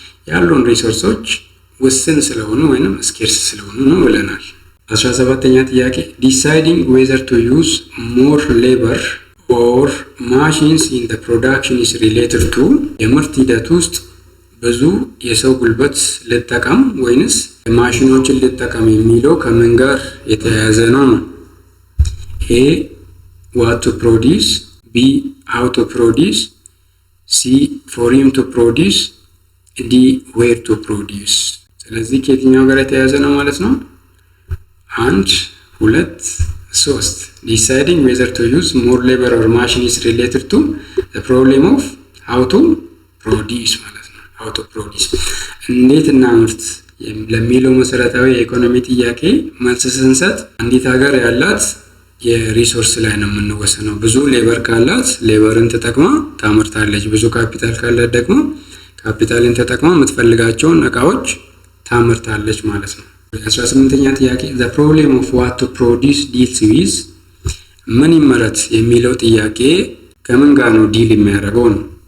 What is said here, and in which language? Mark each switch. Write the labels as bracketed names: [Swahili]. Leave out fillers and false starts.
[Amharic] ያሉን ሪሶርሶች ውስን ስለሆኑ ወይንም ስኬርስ ስለሆኑ ነው ብለናል። 17ኛ ጥያቄ [English] deciding whether to use more labor or machines in the production is related to [Amharic] የምርት ሂደት ውስጥ ብዙ የሰው ጉልበት ልጠቀም ወይንስ ማሽኖችን ልጠቀም የሚለው ከምን ጋር የተያያዘ ነው? [English] A what to produce, B how to produce, C for him to produce, D where to produce። [Amharic] ስለዚህ ከየትኛው ጋር የተያያዘ ነው ማለት ነው? [English] 1 2 3 deciding whether to use more labor or machine is related to the problem of how to produce [Amharic] ማለት ነው። [English] how to produce [Amharic] እንዴት እናምርት ለሚለው መሰረታዊ የኢኮኖሚ ጥያቄ መልስ ስንሰጥ አንዲት ሀገር ያላት የሪሶርስ ላይ ነው የምንወሰነው። ብዙ ሌበር ካላት ሌበርን ተጠቅማ ታመርታለች፣ ብዙ ካፒታል ካላት ደግሞ ካፒታልን ተጠቅማ የምትፈልጋቸውን እቃዎች ታመርታለች ማለት ነው። 18ኛ ጥያቄ [English] the problem of what to produce deals with [Amharic] ምን ይመረት የሚለው ጥያቄ ከምን ጋር ነው ዲል የሚያደርገው ነው?